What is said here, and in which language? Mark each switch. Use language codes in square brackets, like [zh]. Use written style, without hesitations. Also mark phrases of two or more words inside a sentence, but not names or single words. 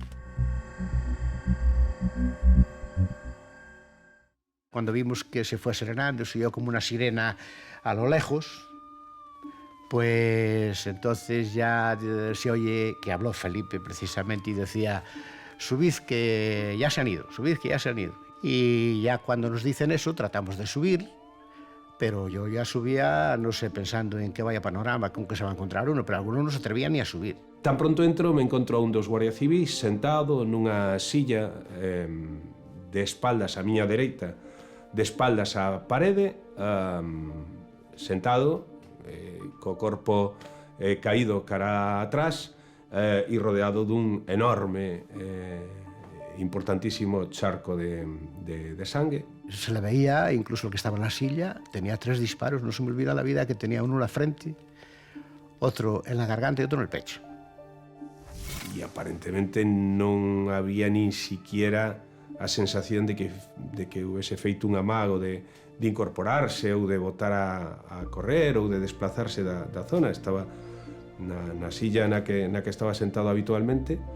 [es] Cuando vimos que se fue serenando, se oyó como una sirena a lo lejos, pues entonces ya se oye que habló Felipe precisamente y decía, subid que ya se han ido, subid que ya se han ido. Y ya cuando nos dicen eso tratamos de subir, pero yo ya subía, no sé, pensando en qué vaya panorama, con qué se va a encontrar uno, pero algunos no se atrevían ni a subir. [gl] Tan pronto entro, me encontro a un dos guardias civis sentado nunha silla de espaldas á miña dereita, de espaldas á parede, sentado, co corpo caído cara atrás e rodeado dun enorme importantísimo charco de sangue. [es] Se le veía, incluso el que estaba en la silla, tenía 3 disparos, no se me olvida la vida, que tenía uno en la frente, otro en la garganta y otro en el pecho. [gl] Y aparentemente non había nin siquiera a sensación de que hubiese feito un amago de incorporarse ou de botar a correr ou de desplazarse da zona. Estaba na silla na que estaba sentado habitualmente.